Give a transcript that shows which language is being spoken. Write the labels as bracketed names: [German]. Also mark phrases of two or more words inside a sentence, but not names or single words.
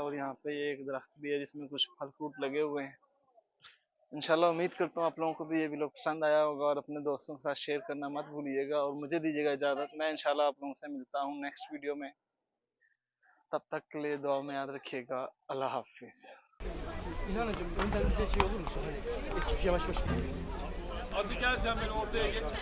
[Urdu] اور یہاں پہ یہ ایک درخت بھی ہے جس میں کچھ پھل فروٹ لگے ہوئے ہیں. ان شاء اللہ امید کرتا ہوں آپ لوگوں کو بھی یہ ویڈیو پسند آیا ہوگا، اور اپنے دوستوں کے ساتھ شیئر کرنا مت بھولیے گا. اور مجھے دیجیے گا اجازت، میں ان شاء اللہ آپ لوگوں سے ملتا ہوں [English] next video [Urdu] میں. تب تک کے لیے دعا میں یاد رکھیے گا. اللہ حافظ. [Turkish] İnanacığım önden bize şey olur mu? Hani ekip yavaş yavaş gidiyor. Hadi gel sen beni ortaya geç.